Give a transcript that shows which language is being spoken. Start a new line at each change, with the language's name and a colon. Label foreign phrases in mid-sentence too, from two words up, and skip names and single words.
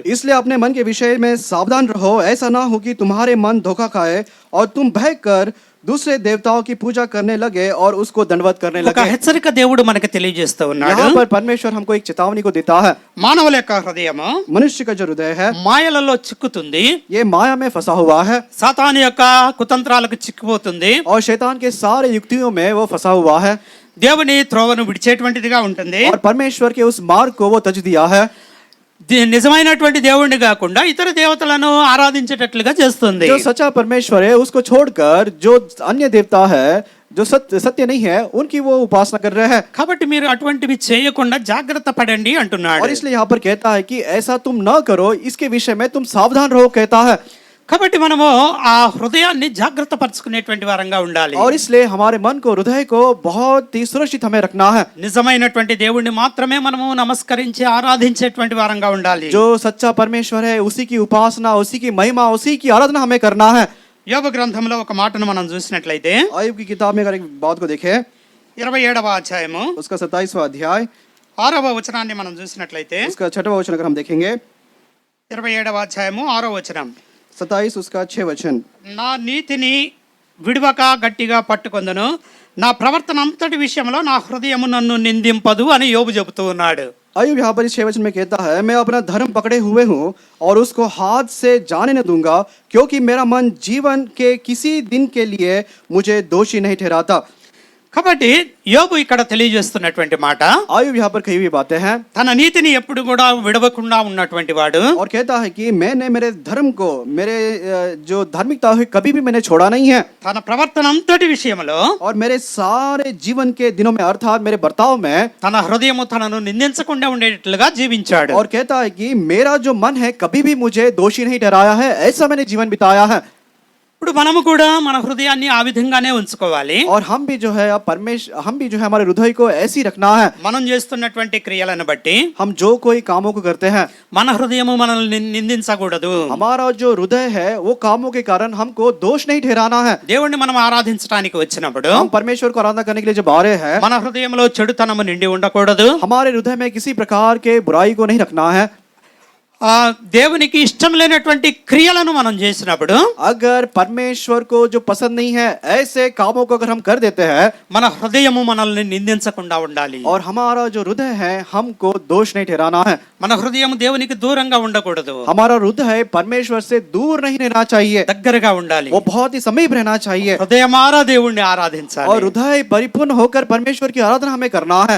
Hindi: इसलिए अपने मन के विषय में सावधान रहो, ऐसा ना हो कि तुम्हारे मन धोखा खाए और तुम भय कर दूसरे देवताओं की पूजा करने लगे और उसको दंडवत करने
Telugu: ఒక
Hindi: लगे.
Telugu: హెచ్చరిక దేవుడు మనకు తెలియజేస్తూ ఉన్నాడు.
Hindi: यहाँ पर परमेश्वर हमको एक चेतावनी को देता है.
Telugu: మానవుల యొక్క హృదయము
Hindi: मनुष्य का जो हृदय है
Telugu: మాయలలో చిక్కుతుంది,
Hindi: ये माया में फंसा हुआ है
Telugu: సాతాను యొక్క కుతంత్రాలకు చిక్కుపోతుంది,
Hindi: और शैतान के सारे युक्तियों में वो फंसा हुआ है.
Telugu: దేవుని త్రోవను విడిచేటువంటిదిగా ఉంటుంది.
Hindi: और परमेश्वर के उस मार्ग को वो तज दिया है,
Telugu: నిజమైనటువంటి దేవుణ్ణి కాకుండా ఇతర దేవతలను ఆరాధించేటట్లుగా చేస్తుంది.
Hindi: जो सच्चा परमेश्वर है उसको छोड़कर जो अन्य देवता है जो सत्य नहीं है उनकी वो उपासना कर रहे हैं.
Telugu: కాబట్టి మీరు అటువంటివి చేయకుండా జాగ్రత్త పడండి అంటున్నాడు.
Hindi: और इसलिए यहाँ पर कहता है कि ऐसा तुम न करो, इसके विषय में तुम सावधान रहो कहता है.
Telugu: కాబట్టి మనము ఆ హృదయాన్ని జాగ్రత్త పరుచుకునేటువంటి వారంగా ఉండాలి.
Hindi: और इसलिए हमारे मन को, हृदय को बहुत ही सुरक्षित हमें रखना है.
Telugu: నిజమైనటువంటి దేవుణ్ణి మాత్రమే మనము నమస్కరించి ఆరాధించేటువంటి వారంగా ఉండాలి.
Hindi: जो सच्चा परमेश्वर है उसी की उपासना, उसी की महिमा, उसी की आराधना हमें करना है.
Telugu: యోబు గ్రంథంలో ఒక మాటను మనం చూసినట్లయితే,
Hindi: आयुब की किताब में अगर एक बात को देखें,
Telugu: 27వ అధ్యాయము
Hindi: उसका 27वां अध्याय
Telugu: 6వ వచనాన్ని మనం చూసినట్లయితే,
Hindi: उसका 6वां वचन अगर हम देखेंगे,
Telugu: 27వ అధ్యాయము 6వ వచనం,
Hindi: 27 उसका 6 वचन,
Telugu: నా నీతిని విడువక గట్టిగా పట్టుకొందును, నా ప్రవర్తన అంతటి విషయంలో నా హృదయము నన్ను నిందింపదు అని యోబు చెబుతూ ఉన్నాడు.
Hindi: आयुब यहाँ पर इस 6 वचन में कहता है मैं अपना धर्म पकड़े हुए हूँ और उसको हाथ से जाने न दूंगा, क्योंकि मेरा मन जीवन के किसी दिन के लिए मुझे दोषी नहीं ठहराता.
Telugu: కాబట్టి యోబు ఇక్కడ తెలియజేస్తున్నటువంటి మాట,
Hindi: आयुब यहाँ पर कही हुई बातें हैं
Telugu: తన నీతిని ఎప్పుడు కూడా విడవకుండా ఉన్నటువంటి వాడు,
Hindi: और कहता है कि मैंने मेरे धर्म को, मेरे जो धार्मिकता है कभी भी मैंने छोड़ा नहीं है.
Telugu: తన ప్రవర్తన అంతటి విషయంలో
Hindi: और मेरे सारे जीवन के दिनों में अर्थात मेरे बर्ताव में,
Telugu: తన హృదయము తనను నిందించకుండా ఉండేటట్లుగా జీవించాడు.
Hindi: और कहता है कि मेरा जो मन है कभी भी मुझे दोषी नहीं ठहराया है, ऐसा मैंने जीवन बिताया है.
Telugu: ఇప్పుడు మనము కూడా మన హృదయాన్ని ఆ విధంగానే ఉంచుకోవాలి.
Hindi: और हम भी जो है हमारे हृदय को ऐसी रखना है.
Telugu: మనం చేస్తున్నటువంటి క్రియలను బట్టి
Hindi: हम जो कोई कामों को करते हैं,
Telugu: మన హృదయము మనల్ని నిందించకూడదు.
Hindi: हमारा जो हृदय है वो कामों के कारण हमको दोष नहीं ठहराना है.
Telugu: దేవుణ్ణి మనం ఆరాధించడానికి వచ్చినప్పుడు
Hindi: हम परमेश्वर को आराधना करने के लिए जब आ रहे हैं,
Telugu: మన హృదయంలో చెడుతనము నిండి ఉండకూడదు.
Hindi: हमारे हृदय में किसी प्रकार के बुराई को नहीं रखना है.
Telugu: దేవునికి ఇష్టం లేనటువంటి క్రియలను మనం చేసినప్పుడు,
Hindi: अगर परमेश्वर को जो पसंद नहीं है ऐसे कामों को अगर हम कर देते हैं,
Telugu: మన హృదయము మనల్ని నిందించకుండా ఉండాలి.
Hindi: और हमारा जो हृदय है हमको दोष नहीं ठहराना है.
Telugu: మన హృదయం దేవునికి దూరంగా ఉండకూడదు,
Hindi: हमारा हृदय परमेश्वर से दूर नहीं रहना चाहिए,
Telugu: దగ్గరగా ఉండాలి.
Hindi: वो बहुत ही समीप रहना चाहिए.
Telugu: హృదయమారా దేవుణ్ణి ఆరాధించాలి.
Hindi: और हृदय परिपूर्ण होकर परमेश्वर की आराधना हमें करना है.